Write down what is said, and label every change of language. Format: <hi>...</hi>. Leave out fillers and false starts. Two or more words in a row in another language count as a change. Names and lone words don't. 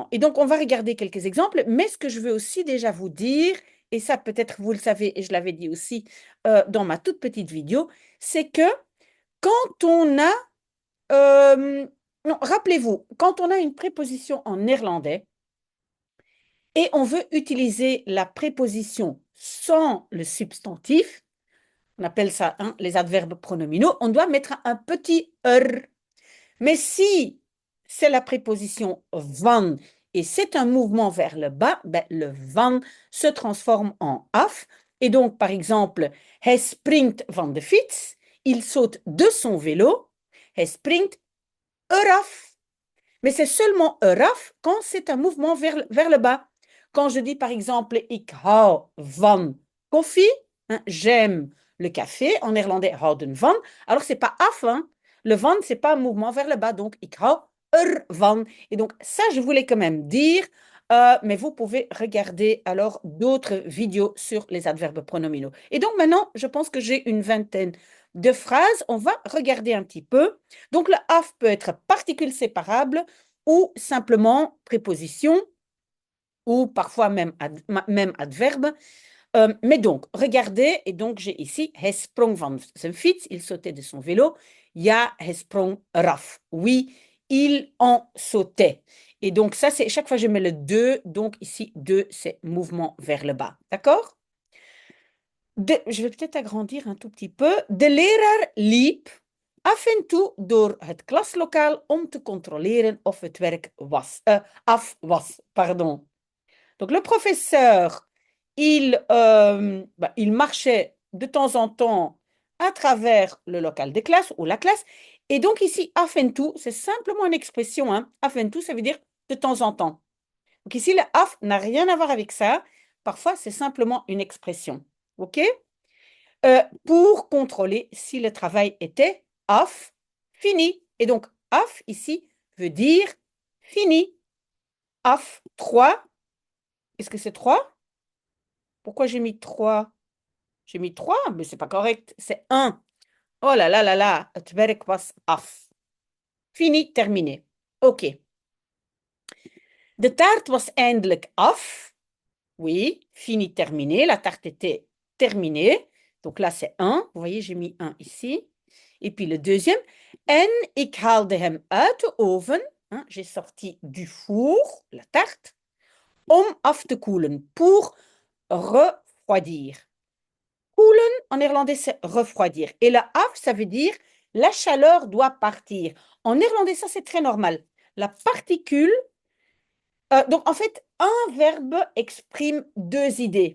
<fr>Et donc, on va regarder quelques exemples, mais ce que je veux aussi déjà vous dire, et ça peut-être vous le savez, et je l'avais dit aussi dans ma toute petite vidéo, c'est que quand on a, non, rappelez-vous, quand on a une préposition en néerlandais et on veut utiliser la préposition sans le substantif, on appelle ça hein, les adverbes pronominaux, on doit mettre un petit er. Mais si c'est la préposition van et c'est un mouvement vers le bas, ben, le van se transforme en af. Et donc, par exemple,</fr> <nl>hij springt van de fiets,</nl> <fr>il saute de son vélo,</fr> <nl>hij springt eraf.</nl> <fr>Mais c'est seulement eraf quand c'est un mouvement vers le bas. Quand je dis par exemple,</fr> <nl>ik hou van koffie,</nl> <fr>hein, j'aime le café, en néerlandais</fr> <nl>houden van,</nl> <fr>alors c'est pas af, hein. Le van, c'est pas un mouvement vers le bas, donc</fr> <nl>ik hou van.</nl> <fr>Et donc ça, je voulais quand même dire, mais vous pouvez regarder alors d'autres vidéos sur les adverbes pronominaux. Et donc maintenant, je pense que j'ai une vingtaine de phrases. On va regarder un petit peu. Donc le af peut être particule séparable ou simplement préposition ou parfois même adverbe. Mais donc, regardez, et donc j'ai ici,</fr> <nl>hij sprong van zijn fiets,</nl> <fr>il sautait de son vélo.</fr> <nl>Ja, hij sprong eraf.</nl> <fr>Oui, il en sautait. Et donc ça, c'est chaque fois je mets le 2, donc ici 2, c'est mouvement vers le bas. D'accord? Je vais peut-être agrandir un tout petit peu.</fr> <nl>De leraar liep af en toe door het klaslokaal om te controleren of het werk af was.</nl> <fr>Pardon. Donc le professeur, il marchait de temps en temps à travers le local de classe ou la classe. Et donc ici,</fr> <nl>af en toe,</nl> <fr>c'est simplement une expression. Hein.</fr> <nl>Af en toe,</nl> <fr>ça veut dire de temps en temps. Donc ici, le af n'a rien à voir avec ça. Parfois, c'est simplement une expression. OK? Pour contrôler si le travail était af, fini. Et donc, af ici veut dire fini. Af 3. Est-ce que c'est 3? Pourquoi j'ai mis 3? J'ai mis 3, mais c'est pas correct. C'est 1. Oh là là là là,</fr> <nl>het werk was af.</nl> <fr>Fini, terminé. OK.</fr> <nl>De taart was eindelijk af.</nl> <fr>Oui, fini, terminé. La tarte était terminée. Donc là, c'est 1. Vous voyez, j'ai mis 1 ici. Et puis le deuxième.</fr> <nl>En ik haalde hem uit de oven.</nl> <fr>Hein, j'ai sorti du four, la tarte,</fr> <nl>om af te koelen,</nl> <fr>pour refroidir. Koelen, en néerlandais, c'est refroidir. Et le af, ça veut dire la chaleur doit partir. En néerlandais, ça, c'est très normal. La particule, donc en fait, un verbe exprime deux idées.</fr>